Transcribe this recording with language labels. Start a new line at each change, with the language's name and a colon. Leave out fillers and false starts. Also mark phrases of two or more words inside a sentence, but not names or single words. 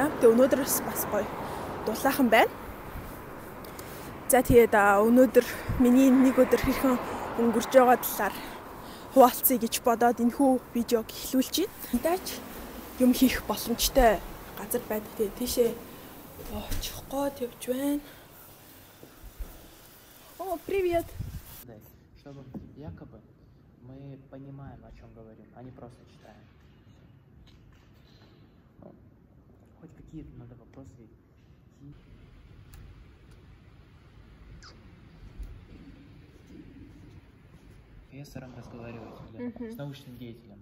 Mongolian: Тэгээд өнөөдрөөс бас гоё дулаахан байна. За тэгээд өнөөдөр миний нэг өдөр хэрхэн өнгөрж байгаа талаар хуваалцъя гэж бодоод энэхүү видеог эхлүүлж байна. Эндаач юм хийх боломжтой газар байдаг. Тэгээд тийшээ очих гээд явж байна.
Russian: О, привет. Чтобы якобы мы понимаем, о чем говорим, а не просто читаем. Ну, хоть какие-то надо вопросы. Профессором разговаривать с научным деятелем.